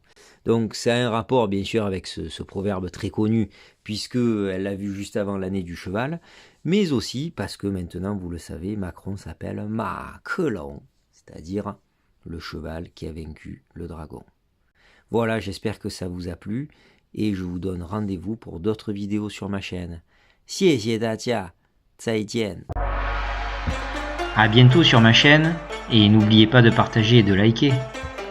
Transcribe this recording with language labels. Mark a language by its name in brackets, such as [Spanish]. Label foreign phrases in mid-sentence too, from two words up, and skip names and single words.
[French] Donc ça a un rapport bien sûr avec ce proverbe très connu, puisque elle l'a vu juste avant l'année du cheval, mais aussi parce que maintenant, vous le savez, Macron s'appelle Ma Kelong, c'est-à-dire le cheval qui a vaincu le dragon. Voilà, j'espère que ça vous a plu, et je vous donne rendez-vous pour d'autres vidéos sur ma chaîne. [Chinese] 谢谢大家，再见。 [French] À bientôt sur ma chaîne et n'oubliez pas de partager et de liker.